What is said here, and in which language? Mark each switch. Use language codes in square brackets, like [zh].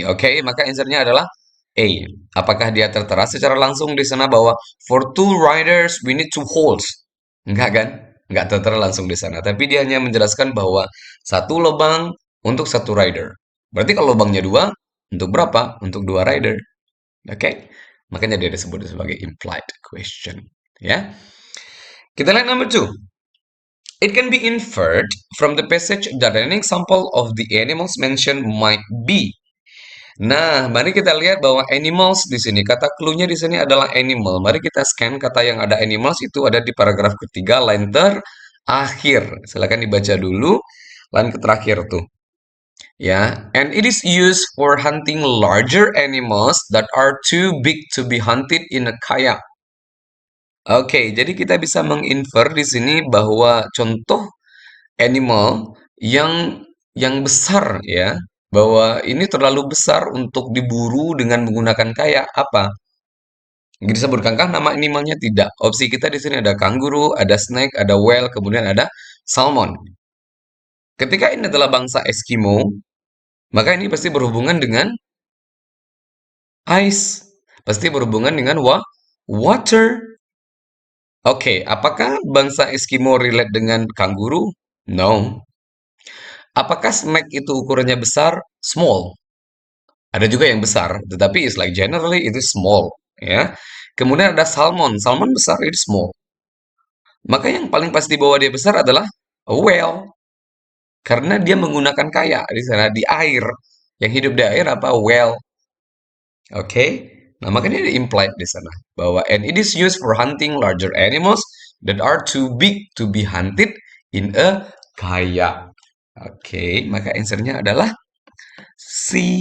[id] Oke, maka answernya adalah A. Apakah dia tertera secara langsung di sana bahwa [en] for two riders we need two holes? [id] Enggak kan? Enggak tertera langsung di sana. Tapi dia hanya menjelaskan bahwa satu lubang untuk satu rider. Berarti kalau lubangnya dua, untuk berapa? Untuk dua rider. Oke? Makanya dia disebut sebagai implied question. Ya. Kita lihat number two. [en] It can be inferred from the passage that an example of the animals mentioned might be. [id] Nah, mari kita lihat bahwa animals di sini, kata clue-nya di sini adalah animal. Mari kita scan kata yang ada animals itu ada di paragraf ketiga, line terakhir. Silakan dibaca dulu, line terakhir tuh. [en] Ya, and it is used for hunting larger animals that are too big to be hunted in a kayak. [id] Oke, jadi kita bisa menginfer di sini bahwa contoh animal yang besar ya, bahwa ini terlalu besar untuk diburu dengan menggunakan kayak apa? Disebutkankah nama animalnya? Tidak. Opsi kita di sini ada kanguru, ada snake, ada whale, kemudian ada salmon. Ketika ini adalah bangsa Eskimo, maka ini pasti berhubungan dengan ice. Pasti berhubungan dengan water. Oke, apakah bangsa Eskimo relate dengan kanguru? No. Apakah snake itu ukurannya besar? Small. Ada juga yang besar, tetapi [en] it's like generally it is small, [id] ya. Kemudian ada salmon. Salmon besar, [en] it is small. [id] Maka yang paling pasti bahwa dia besar adalah a whale, karena dia menggunakan kayak di sana di air. Yang hidup di air apa? Whale. Oke. Nah, makanya dia implied di sana bahwa [en] and it is used for hunting larger animals that are too big to be hunted in a kayak. [id] Oke, maka answernya adalah C.